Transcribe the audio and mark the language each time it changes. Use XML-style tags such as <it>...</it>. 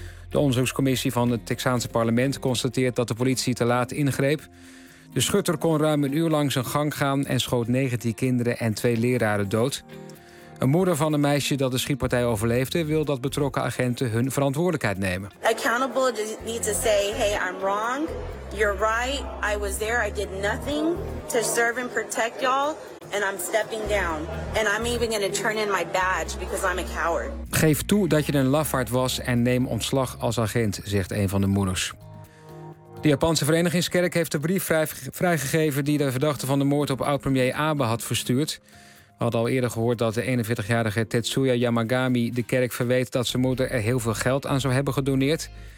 <nl>De onderzoekscommissie van het Texaanse parlement constateert dat de politie te laat ingreep. De schutter kon ruim een uur lang zijn gang gaan en schoot 19 kinderen en 2 leraren dood. Een moeder van een meisje dat de schietpartij overleefde wil dat betrokken agenten hun verantwoordelijkheid nemen.</nl> <en>Accountable needs to say, hey, I'm wrong. You're right. I was there. I did nothing to serve and protect y'all. And I'm stepping down. And I'm even going to turn in my badge because I'm a coward.</en> <nl>Geef toe dat je een lafaard was en neem ontslag als agent, zegt een van de moeders. De Japanse Verenigingskerk heeft de brief vrijgegeven die de verdachte van de moord op oud-premier Abe had verstuurd. We hadden al eerder gehoord dat de 41-jarige Tetsuya Yamagami de kerk verweet dat zijn moeder er heel veel geld aan zou hebben gedoneerd.</nl>